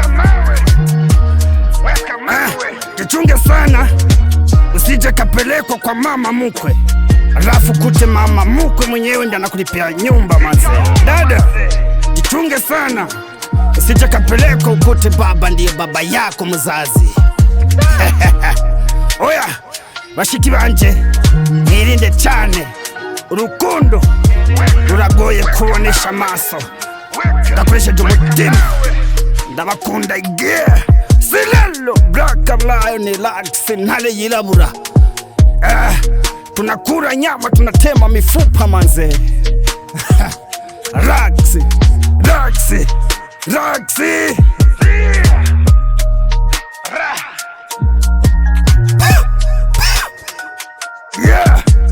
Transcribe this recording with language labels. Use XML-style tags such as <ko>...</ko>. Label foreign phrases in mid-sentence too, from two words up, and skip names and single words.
<sw>Jichunge sana usije kapelekwa kwa mama mukwe, alafu kute mama mukwe mwenyewe ndiye anakulipia nyumba manze. Dada, jichunge sana usije kapelekwa ukute baba ndiye baba yako mzazi.</sw> <rw>Oya bashiki banje, nirinde cyane, urukundo ruragoye kubonesha amaso, ndakoresheje umutima, ndabakunda igihe. Silelo Black Lion, Raxy ntare yirabura.</rw> <sw>Tunakura nyama tunatema mifupa manze.</sw> <en>Raxy yeah.</en>